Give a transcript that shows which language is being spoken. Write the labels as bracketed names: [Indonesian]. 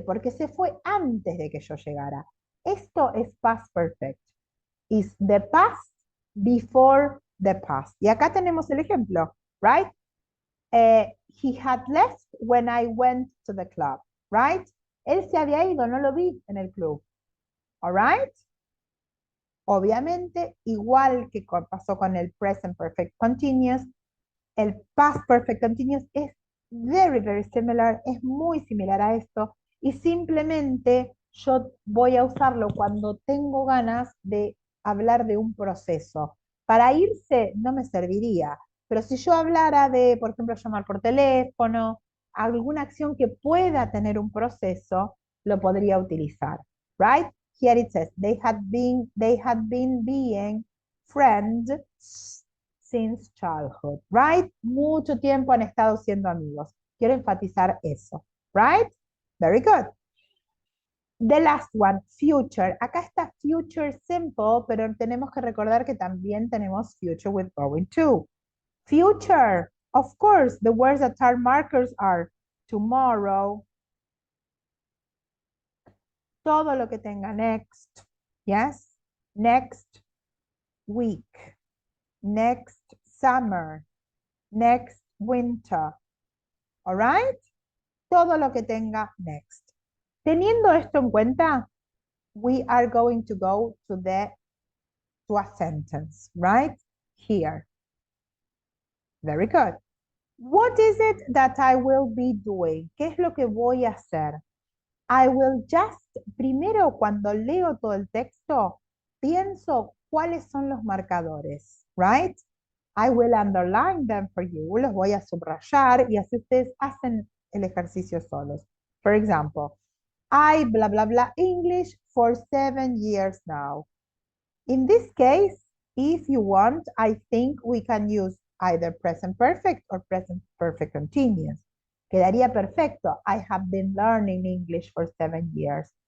[Spanish] Porque se fue antes de que yo llegara. Esto es past perfect. [English] Is the past before the past. [Spanish] Y acá tenemos el ejemplo, right? [English] He had left when I went to the club, right? [Spanish] Él se había ido, no lo vi en el club. [English] All right? [Spanish] Obviamente, igual que pasó con el present perfect continuous, el past perfect continuous es [English] very similar, [Spanish] es muy similar a esto, y simplemente yo voy a usarlo cuando tengo ganas de hablar de un proceso. Para irse no me serviría, pero si yo hablara de, por ejemplo, llamar por teléfono, alguna acción que pueda tener un proceso, lo podría utilizar, right? [English] Here it says, they had been being friends since childhood, right? [Spanish] Mucho tiempo han estado siendo amigos. Quiero enfatizar eso, right? [English] Very good. The last one, future. [Spanish] Acá está future simple, pero tenemos que recordar que también tenemos future with going to. [English] Future, of course, the words that are markers are tomorrow, todo lo que tenga next, yes, next week, next summer, next winter, all right? [Spanish] Todo lo que tenga next. Teniendo esto en cuenta, [English] we are going to go to a sentence, right? Here. Very good. What is it that I will be doing? [Spanish] ¿Qué es lo que voy a hacer? [English] I will just, [Spanish] primero cuando leo todo el texto, pienso cuáles son los marcadores, right? [English] I will underline them for you. [Spanish] Los voy a subrayar y así ustedes hacen el ejercicio solos. [English] For example, I blah, blah, blah English for 7 years now. In this case, if you want, I think we can use either present perfect or present perfect continuous. [Spanish] Quedaría perfecto. [English] I have been learning English for 7 years.